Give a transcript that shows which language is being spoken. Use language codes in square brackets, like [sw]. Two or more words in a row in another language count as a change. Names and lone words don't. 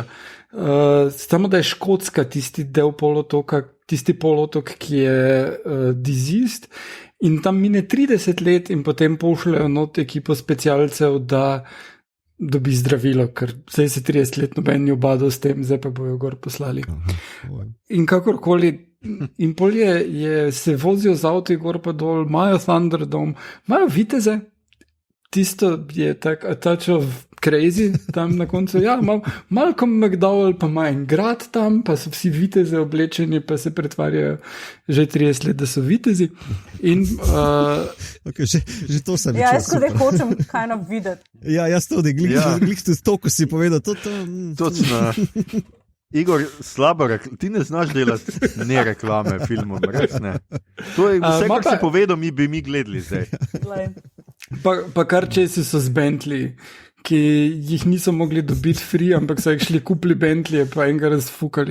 [sl] Samo da je Škotska tisti del polotoka, tisti polotok, ki je diseased, in tam mine 30 let in potem pošljajo not ekipo specialcev, da dobi zdravilo, ker zdaj se 30 let noben ni obadal s tem, zdaj pa bojo gor poslali. In kakorkoli, in polje se vozijo z avti gor pa dol, imajo Thunderdome, imajo viteze, tisto je tak [en] a touch of crazy [sl] tam na koncu, ja, Malcolm McDowell pa ima en grad tam, pa so vsi viteze oblečeni, pa se pretvarjajo že 30 let, da so vitezi. In okay, že to sem ja, jaz kodaj hočem [en] kind of [sl] videti. Ja, jaz tudi, glih to, ko si povedal, Točno. Igor, slabo ti ne znaš delati ne reklame filmom, res ne. To je vse, kar si povedal, bi mi gledali zdaj. Pa kar česi so z Bentley, ki jih niso mogli dobiti free, ampak so jih šli kupili Bentley, pa enega razfukali.